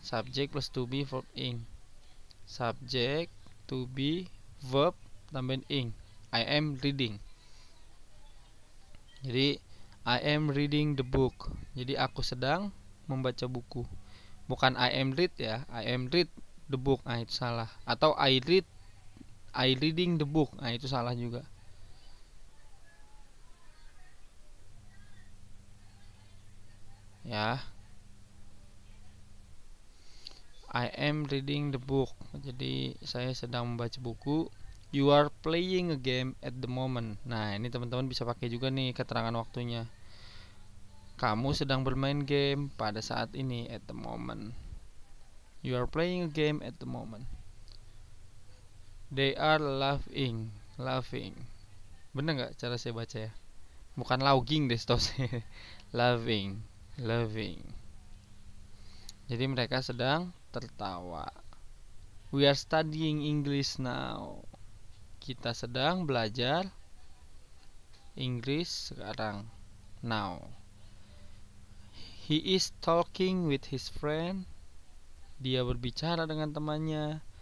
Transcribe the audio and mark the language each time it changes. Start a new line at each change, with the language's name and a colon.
English: Subject plus to be verb ing. Subject to be verb
Indonesian: tambahin
English: ing. I am reading. Jadi I am reading the book.
Indonesian: Jadi aku sedang membaca buku.
English: Bukan I am read ya. I am read the book.
Indonesian: Nah, itu salah. Atau
English: I reading the book.
Indonesian: Nah, itu salah juga. Ya.
English: I am reading the book.
Indonesian: Jadi saya sedang membaca buku.
English: You are playing a game at the moment.
Indonesian: Nah, ini teman-teman bisa pakai juga nih keterangan waktunya. Kamu sedang bermain game pada saat ini,
English: at the moment. You are playing a game at the moment. They are laughing.
Indonesian: Bener nggak cara saya baca ya? Bukan logging deh, setahu saya. Laughing. Jadi mereka sedang tertawa.
English: We are studying English now.
Indonesian: Kita sedang belajar Inggris sekarang.
English: Now. He is talking with his friend.
Indonesian: Dia berbicara dengan temannya.